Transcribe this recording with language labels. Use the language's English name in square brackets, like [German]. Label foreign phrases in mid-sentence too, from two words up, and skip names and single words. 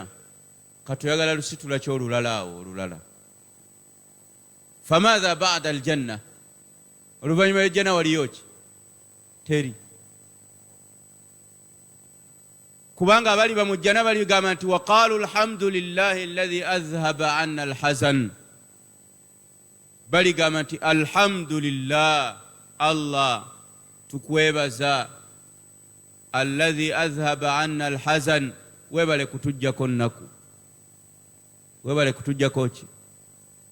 [Ganda] Katoyagala lusitula ky'olulala awo olulala. [Arabic] فماذا بعد الجنة, [Ganda] oluvannyuma lw'ejjana waliyo ki? Teri. Kubanga abali bamujjana baligamba nti [Arabic] وقالوا الحمد لله الذي أذهب عنا الحزن. [Ganda] Baligamba nti alhamdulillah, Allah tukwebaza, [Arabic] الذي أذهب عنا الحزن, [Ganda] webale kutujjako nnaku. Webale kutujjako ki?